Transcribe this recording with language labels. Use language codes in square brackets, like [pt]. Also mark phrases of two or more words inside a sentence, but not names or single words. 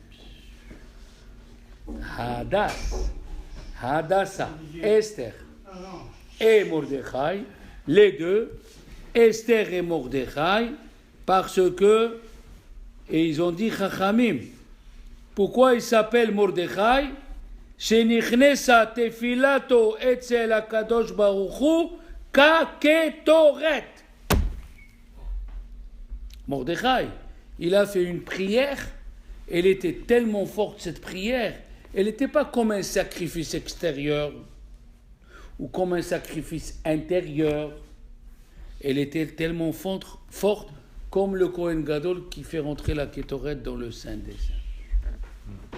[fr] Hadassah, Esther et Mordechai, les deux, Esther et Mordechai, parce que, et ils ont dit Chachamim, pourquoi il s'appelle Mordechai? [he] שנכנסה תפילתו אצל הקדוש ברוך הוא כקטורת. [fr] Mordechai, il a fait une prière, elle était tellement forte cette prière, elle n'était pas comme un sacrifice extérieur ou comme un sacrifice intérieur, elle était tellement forte comme le [he] כהן גדול [fr] qui fait rentrer la Kétoret dans le Saint des Saints.